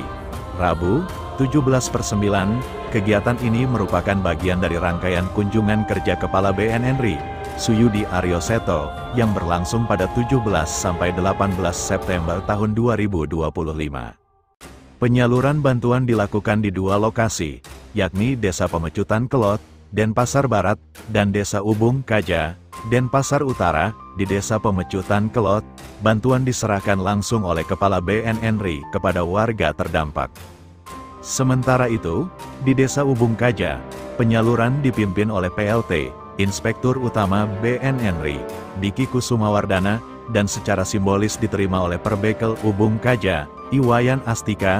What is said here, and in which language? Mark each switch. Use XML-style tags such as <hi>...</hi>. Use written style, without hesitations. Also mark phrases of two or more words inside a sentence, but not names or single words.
<id>Rabu, 17/9, kegiatan ini merupakan bagian dari rangkaian kunjungan kerja Kepala BNN RI, Suyudi Aryoseto, yang berlangsung pada 17–18 September tahun 2025. Penyaluran bantuan dilakukan di 2 lokasi, yakni Desa Pemecutan Kelot, Denpasar Barat, dan Desa Ubung Kaja, Denpasar Utara. Di Desa Pemecutan Kelot, bantuan diserahkan langsung oleh Kepala BNN RI kepada warga terdampak. Sementara itu, di Desa Ubung Kaja, penyaluran dipimpin oleh PLT, Inspektur Utama BNN RI, Diki Kusumawardana, dan secara simbolis diterima oleh Perbekel Ubung Kaja, Iwayan Astika.</id>